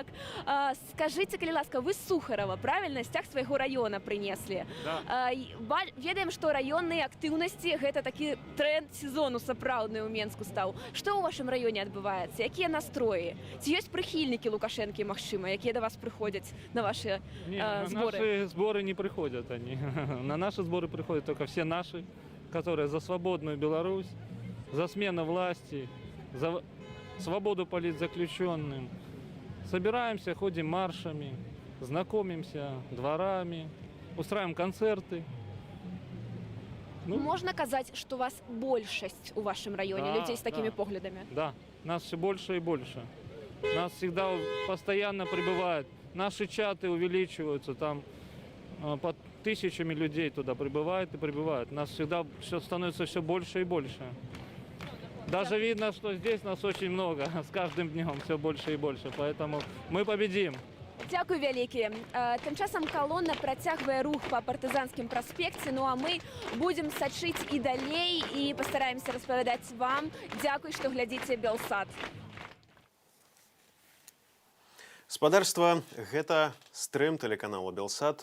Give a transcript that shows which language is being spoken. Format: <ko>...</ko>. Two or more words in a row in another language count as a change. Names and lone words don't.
<be>Скажыце, калі ласка, вы з Сухарова, правільна, сцяг свайго раёна прынеслі?</be> <ru>Да.</ru> <be>Ведаем, што раённыя актыўнасці гэта такі тренд сезону сапраўдны ў Менску стаў. Што ў вашым раёне адбываецца? Якія настроі? Ці ёсць прыхільнікі Лукашэнкі, магчыма, якія да вас прыходзяць на ваши</be> <ru>На сборы? наши сборы не приходят они. На наши сборы приходят только все наши, которые за свободную Беларусь, за смену власти, за свободу политзаключенным. Собираемся, ходим маршами, знакомимся дворами, устраиваем концерты.</ru> <be>Можна казаць, што у вас большасць у вашым раёне людзей з такімі поглядамі?</be> <ru>Да, нас все больше и больше. Нас всегда постоянно прибывает. Наши чаты увеличиваются, там под тысячами людей туда прибывает и прибывает. Нас всегда все становится все больше и больше. Даже видно, что здесь нас очень много, с каждым днем все больше и больше, поэтому мы победим.</ru> <be>Дзякуй вялікі. Тым часам калона працягвае рух па партызанскім праспекце, ну а мы будзем сачыць і далей і пастараемся распавядаць вам. Дзякуй, што глядзіце Белсат. Спадарства, гэта стрым тэлеканала Белсат.</be>